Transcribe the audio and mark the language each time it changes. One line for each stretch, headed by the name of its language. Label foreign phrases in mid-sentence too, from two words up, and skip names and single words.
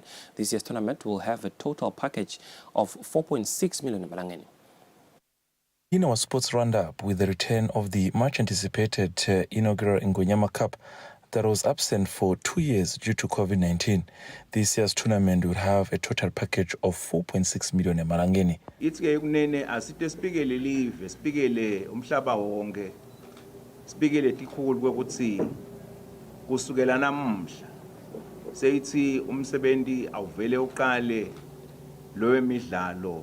English: This year's tournament will have a total package of 4.6 million Malangeni. In our sports roundup with the return of the much-anticipated inaugural Ngwenyama Cup that was absent for 2 years due to COVID-19. This year's tournament will have a total package of 4.6 million emalangeni.
Swati: Ithi-ke kunene asite sibikele live, sibikele umhlaba wonke, sibikele tikhulu kwekuthi kusukela namuhla seyithi umsebenzi awuvele uqale lo emidlalo